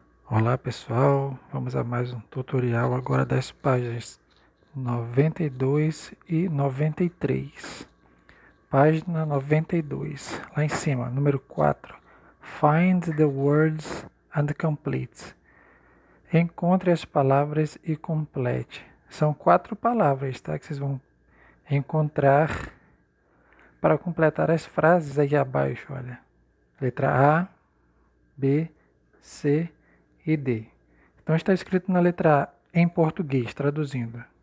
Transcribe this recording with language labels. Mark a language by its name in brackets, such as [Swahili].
[Portuguese] Olá pessoal, vamos a mais um tutorial agora das páginas 92 e 93. Página 92, lá em cima, número 4. [English] Find the words and complete. [Portuguese] Encontre as palavras e complete. São 4 palavras, tá? Que vocês vão encontrar para completar as frases aí abaixo, olha. Letra A, B, C e D. Então está escrito na letra A em português, traduzindo.